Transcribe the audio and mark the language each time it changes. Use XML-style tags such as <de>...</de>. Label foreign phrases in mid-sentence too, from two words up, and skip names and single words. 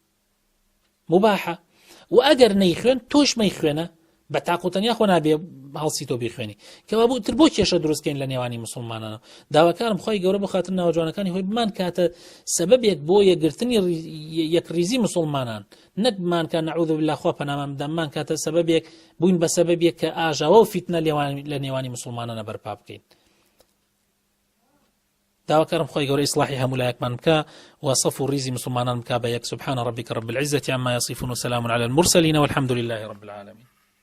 <ckb>مباحە و ئەگەر نەیخوێن تۆش مەیخوێنە بە تاقوتەنیا خۆ نابێ هەڵسی تۆ بیخوێنی کەوابوو تر بۆ کێشە دروستکەین لە نێوانی مسلمانانە داواکارم خۆی گەورە بۆ خاتر ناوەجوانەکانی خۆی بمان کاتە سەبەبێک بۆ یەکگرتنی یەکریزی مسلمانان نەکمان کە</ckb> <ar>نەعوذ بالله</ar> <ckb>خوا پەنامان بدەمان کاتە سەبەبێک بووین بە سەبەبێک کە ئاژاوە و فیتنە لە نێوانی مسلمانانە بەرپا بکەین داواکارم خۆی گەورە ئیسلاحی هەمولایەکمان بکە وصف ریزی مسلمانان بکە بە یەک</ckb> <ar>سبحان ربك رب العزة عما يصفون وسلام على المرسلين والحمد لله رب العالمين</ar>